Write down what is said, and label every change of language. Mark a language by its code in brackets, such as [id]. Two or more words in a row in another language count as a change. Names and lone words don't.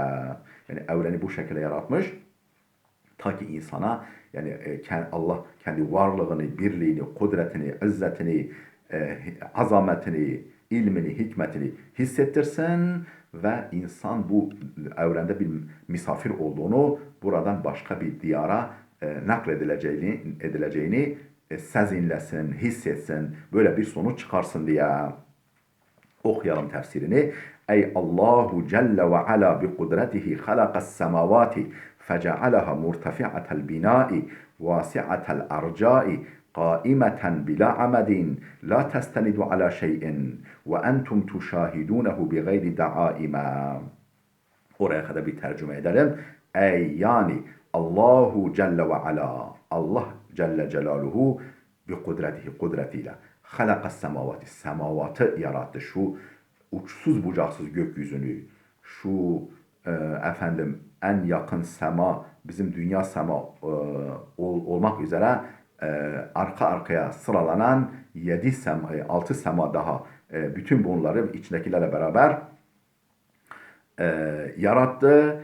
[tr] Yani evreni bu şekilde yaratmış. Ta ki insana yani Allah kendi varlığını, birliğini, kudretini, izzetini, azametini, ilmini, hikmetini hissettirsin ve insan bu evrende bir misafir olduğunu, buradan başka bir diyara nakledileceğini sezinlesin, hissetsin, böyle bir sonuç çıkarsın diye. Okuyalım tefsirini. [ar] أي الله جل وعلا بقدرته خلق السماوات فجعلها مرتفعة البناء واسعة الأرجاء قائمة بلا عمد لا تستند على شيء وأنتم تشاهدونه بغير دعائم. [tr] Oraya kadar bir tercüme edelim. Ey yani [ar] الله جل وعلا, [tr] Allah [ar] جل جلاله بقدرته, [tr] kudretiyle [ar] خلق السماوات, [tr] semavatı yarattı. Şu uçsuz bucaksız gökyüzünü, şu efendim en yakın sema, bizim dünya sema olmak üzere arka arkaya sıralanan 7 sema, 6 sema daha bütün bunları içindekilerle beraber yarattı.